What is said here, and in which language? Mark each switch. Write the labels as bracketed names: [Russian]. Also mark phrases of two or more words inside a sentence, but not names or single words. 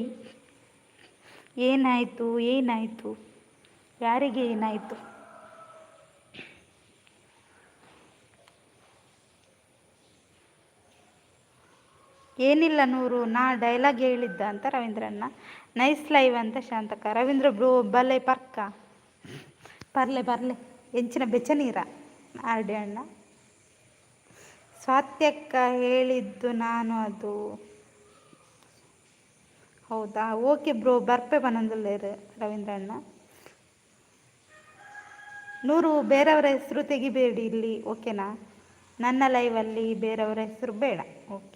[Kannada] ಏನಾಯಿತು ಯಾರಿಗೆ ಏನಾಯಿತು? ಏನಿಲ್ಲ 100, ನಾ ಡೈಲಾಗ್ ಹೇಳಿದ್ದ ಅಂತ ರವೀಂದ್ರಣ್ಣ. [English] nice live [Kannada] ಅಂತ ಶಾಂತಕ್ಕ. [Tulu] ರವೀಂದ್ರ ಬ್ರೋ ಬಲೆ ಪರ್ಕ ಬರ್ಲೆ ಎಂಚಿನ ಬೆಚ್ಚ ನೀರ ಆರ್ಡಿ ಅಣ್ಣ. [Kannada] ಸ್ವಾತ್ಯಕ್ಕ ಹೇಳಿದ್ದು ನಾನು ಅದು. ಹೌದಾ? [Tulu] ಓಕೆ ಬ್ರೋ ಬರ್ಪೆ ಬನ್ನೊಂದುಲ್ಲೇರು ರವೀಂದ್ರಣ್ಣ. [Kannada] 100 ಬೇರೆಯವರ ಹೆಸರು ತೆಗಿಬೇಡಿ ಇಲ್ಲಿ, ಓಕೆನಾ? ನನ್ನ ಲೈವಲ್ಲಿ ಬೇರೆಯವರ ಹೆಸರು ಬೇಡ, ಓಕೆ?